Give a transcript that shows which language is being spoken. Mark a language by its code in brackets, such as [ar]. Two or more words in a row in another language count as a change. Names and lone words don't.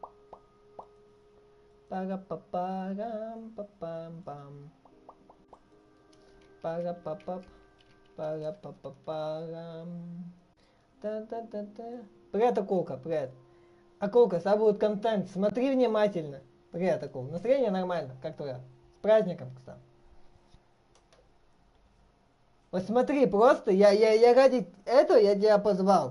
[ru] Пара-па-парам-па-пам-пам. Пара-па-пап. Пара-па-па-парам. Та-та-та-та. Привет, акулка, привет. Акулка, с тобой будет контент. Смотри внимательно. Привет, акулка. Настроение нормально, как твое? С праздником, кстати. Вот смотри, просто я ради этого я тебя позвал.